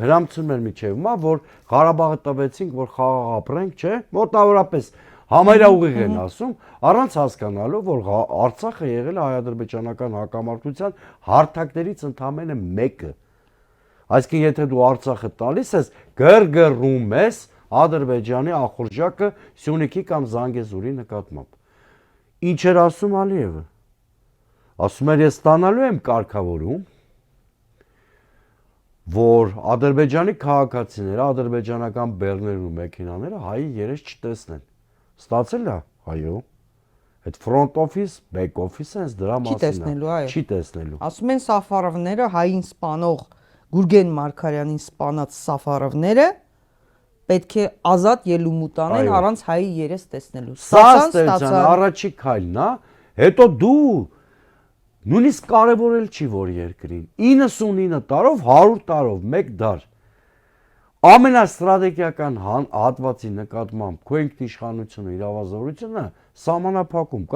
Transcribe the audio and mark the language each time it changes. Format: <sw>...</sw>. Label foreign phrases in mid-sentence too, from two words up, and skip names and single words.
<hy>հրամցնում են միջև մա, որ Ղարաբաղը տվեցինք, որ խաղաղ ապրենք, չէ՞, մոտավորապես համարյա ուղիղ են ասում, առանց հասկանալու, որ Արցախը եղել է հայ-ադրբեջանական հակամարտության հարթակներից ընդամենը մեկը։ Այսինքն, եթե դու Արցախը տալիս ես, գրգռում ես Ադրբեջանի ախորժակը Սյունիքի կամ Զանգեզուրի նկատմամբ։ Ինչ էր ասում Ալիևը։ Ասում էր, ես ստանալու եմ կարգավորում, որ Ադրբեջանի քաղաքացիները, ադրբեջանական բեռներ ու մեքենաները հայի երես չտեսնեն։ Ստացել է, այո։ Այդ</hy> <en>front office, back office</en> <hy>հենց դրա Չի մասին է։ տեսնելու, այո։ Չի տեսնելու։ Ասում են Սաֆարովները հային սպանող Գուրգեն Մարգարյանին սպանած Սաֆարովները պետք է ազատ ելումուտ անեն Այո։ առանց հայի երես տեսնելու։ Սա ստացան առաջի քայլն է, հետո դու նույնիսկ կարևորել չի որ երկրին 99 տարով 100 տարով 1 դար ամենաստրատեգիական հատվածի նկատմամբ քո ինքնիշխանությունը իրավազորությունը սահմանափակում կամ</hy>